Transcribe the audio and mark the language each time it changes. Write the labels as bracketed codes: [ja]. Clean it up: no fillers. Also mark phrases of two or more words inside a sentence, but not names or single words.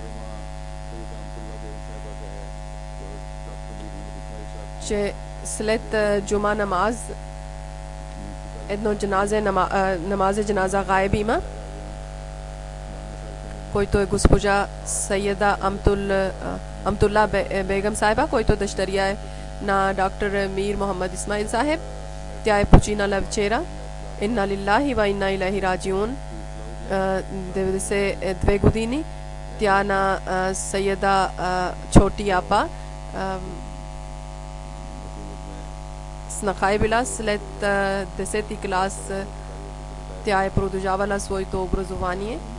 [bg] Че след [ur] جمعہ نماز [bg] едно [ur] جنازہ غائب [bg] има, който е госпожа Сайеда Амтулла Бегам Сайба, който дъщеря е на доктор Мир Мохаммад Исмаил Сахеб. Тя е починала вчера. [ar] إنا لله وإنا إليه راجعون. [bg] 92 години. Тя на Сайеда Чоти апа снахай била след 10-ти клас. Тя е продължавала своето образование.